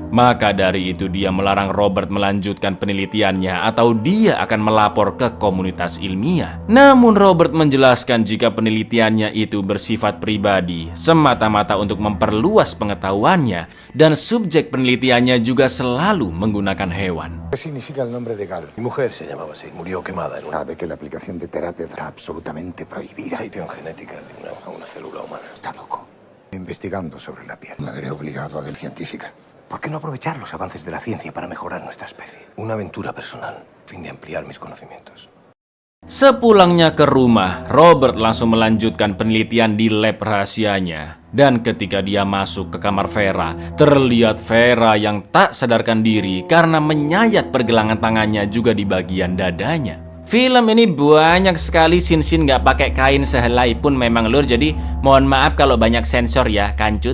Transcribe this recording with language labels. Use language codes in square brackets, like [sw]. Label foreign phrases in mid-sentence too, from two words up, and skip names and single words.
[id] Maka dari itu dia melarang Robert melanjutkan penelitiannya atau dia akan melapor ke komunitas ilmiah. Namun Robert menjelaskan jika penelitiannya itu bersifat pribadi, semata-mata untuk memperluas pengetahuannya, dan subjek penelitiannya juga selalu menggunakan hewan. [es] ¿Qué significa el nombre de Gal? Mi mujer se llamaba así, murió quemada en una Sabe que la aplicación de terapia está absolutamente prohibida. acción genética de una célula humana. Está loco. Investigando sobre la piel. Me veré obligado a ser científica. ¿Por qué no aprovechar los avances de la ciencia para mejorar nuestra especie? Una aventura personal, a fin de ampliar mis conocimientos. [id] Sepulangnya ke rumah, Robert langsung melanjutkan penelitian di lab rahasianya. Dan ketika dia masuk ke kamar Vera, terlihat Vera yang tak sadarkan diri karena menyayat pergelangan tangannya juga di bagian dadanya. Film ini banyak sekali scene-scene nggak pakai kain sehelai pun memang lur, jadi mohon maaf kalau banyak sensor ya, kancut.